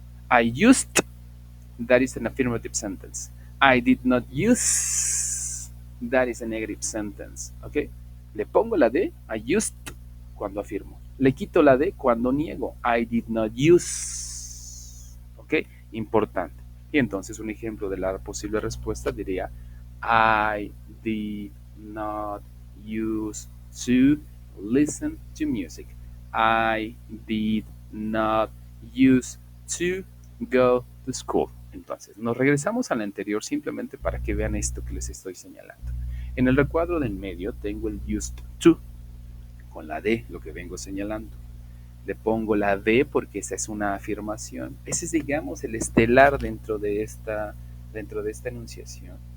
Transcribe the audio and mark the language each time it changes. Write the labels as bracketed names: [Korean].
[English] I used. That is an affirmative sentence. I did not use. That is a negative sentence. [Spanish] ¿Ok? Le pongo la D. [English] I used [Spanish] cuando afirmo. Le quito la D cuando niego. [English] I did not use. [Spanish] ¿Ok? Importante. Y entonces un ejemplo de la posible respuesta diría: [English] I did not use to listen to music. I did not use to go to school. [Spanish] Entonces, nos regresamos al anterior simplemente para que vean esto que les estoy señalando. En el recuadro del medio tengo el used to, con la D, lo que vengo señalando. Le pongo la D porque esa es una afirmación. Ese es, digamos, el estelar dentro de esta enunciación.